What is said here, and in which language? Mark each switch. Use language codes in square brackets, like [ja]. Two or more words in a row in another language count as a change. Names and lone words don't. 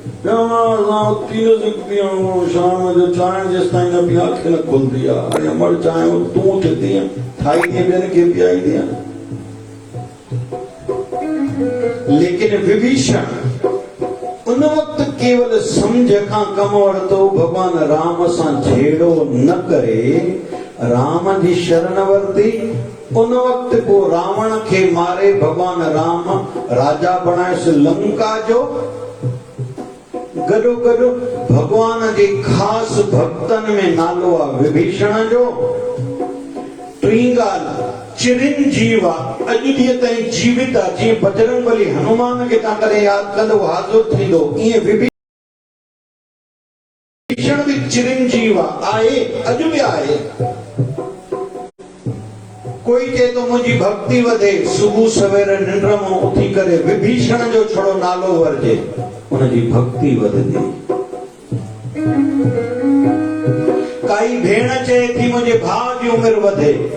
[sd] शाम जो चांहि जेसिताईं न पी अखि न खुलंदी आहे हाणे मर चांहि तूं थी ठाही ॾींहं ॿियनि खे पीआईंदी आहे लेकिन विभीषण उन वक़्तु केवल समझ खां कम वरितो भगवान राम सां झेड़ो न करे राम जी शरण वरिती उन वक़्तु पोइ रावण खे मारे भगवान राम राजा बणायसि लंका जो गॾो गॾु भगवान जे ख़ासि भक्तनि में नालो आहे विभीषण जो टीं ॻाल्हि चिरंजीव आहे अॼु ॾींहं ताईं जीवित आहे जीअं बजरंग बली हनुमान खे तव्हां कॾहिं यादि कंदो हाज़ुर थींदो ईअं विभीषण बि चिरंजीव आहे अॼु बि आहे कोई चए थो मुंहिंजी भक्ति वधे सुबुह सवेर निंड मां उथी करे विभीषण जो छड़ो नालो वरिजे उनजी भक्ति वधंदी काई भेण चए थी मुंहिंजे भाउ जी उमिरि वधे